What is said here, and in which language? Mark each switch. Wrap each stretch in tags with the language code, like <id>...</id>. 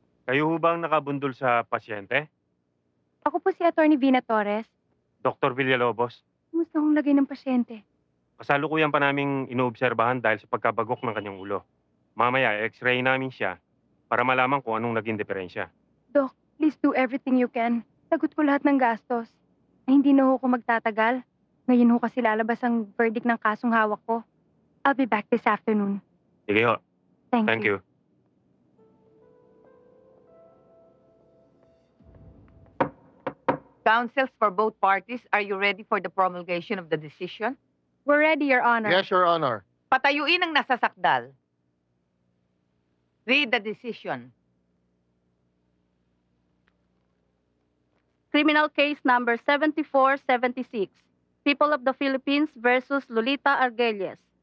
<tl>Kayo ho ba ang nakabundol sa pasyente? Ako po si Attorney Vina Torres. Dr. Villalobos? Kumusta hong lagay ng pasyente? Kasalukuyan pa naming inoobserbahan dahil sa pagkabagok ng kanyang ulo. Mamaya, x-ray namin siya para malaman kung anong naging diferensya.</tl> <en>Doc, please do everything you can.</en> <tl>Sagot ko lahat ng gastos. Ay, hindi na ho ako magtatagal. Ngayon ho kasi lalabas ang verdict ng kasong hawak ko.</tl> <en>I'll be back this afternoon.</en> <tl>Sige ho.</tl> <en>Thank you. Counsels for both parties, are you ready for the promulgation of the decision? We're ready, Your Honor. Yes, Your Honor.</en> <tl>Patayuin ang nasasakdal.</tl> <en>Read the decision. Criminal case number 7476. People of the Philippines versus Lolita Argelles.</en>